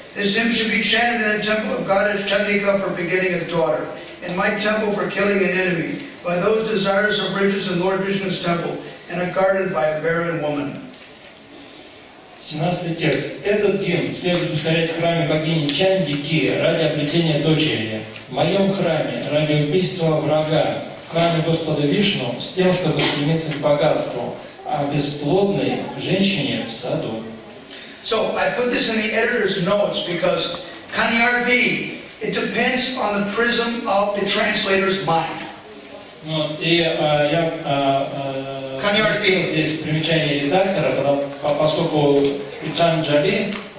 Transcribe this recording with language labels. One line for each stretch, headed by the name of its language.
English: This hymn should be chanted in a temple of goddess Chandika for begetting a daughter, in my temple for killing an enemy, by those desirous of riches in Lord Vishnu's temple, and a garden by a barren woman.
Russian: 17 текст. Этот гимн следует повторять в храме богини Чандики ради обретения дочери, в моем храме ради убийства врага, в храме Господа Вишну с тем, чтобы стремиться к богатству, о бесплодной женщине в саду.
English: So I put this in the editor's notes because Kanyarti, it depends on the prism of the translator's mind.
Russian: Вот, и я поместил здесь примечание редактора, поскольку Чанджали,